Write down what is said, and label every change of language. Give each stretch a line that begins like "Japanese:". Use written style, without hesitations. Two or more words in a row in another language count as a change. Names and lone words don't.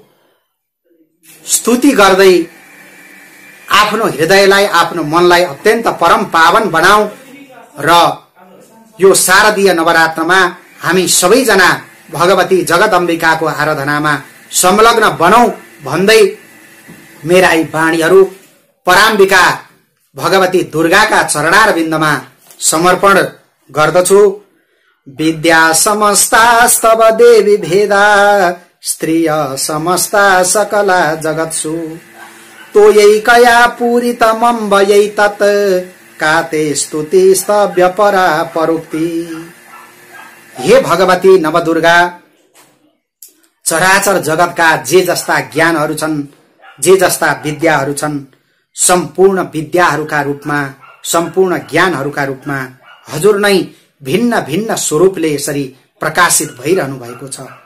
Nepali: स्तुति गर्दै आफ्नो हृदयलाई, आफ्नो मनलाई अत्यन्त परम पावन बनाऊ र यो शारदीय नवरात्रमा हामी सबैजना भगवती जगदम्बिकाको आराधनामा संलग्न बनौं भन्दै मेरा यी वाणीहरू पराम्बिका भगवती दुर्गाका चरणारविन्दमा समर्पण गर्दछु।
Sanskrit: विद्या समस्तास्तव देवी भेदा, स्त्रिय समस्ता सकला जगत्सु, तोयैकया पूरितमम्बयै तत्, काते स्तुति स्तव्य परा परोक्ति।
Nepali: हे भगवती नवदुर्गा, चराचर जगतका जे जस्ता ज्ञानहरू छन्, जे जस्ता विद्याहरू छन्, सम्पूर्ण विद्याहरूका रूपमा, सम्पूर्ण ज्ञानहरूका रूपमा हजुर नै भिन्न भिन्न स्वरूपले यसरी प्रकाशित भइरहनु भएको छ।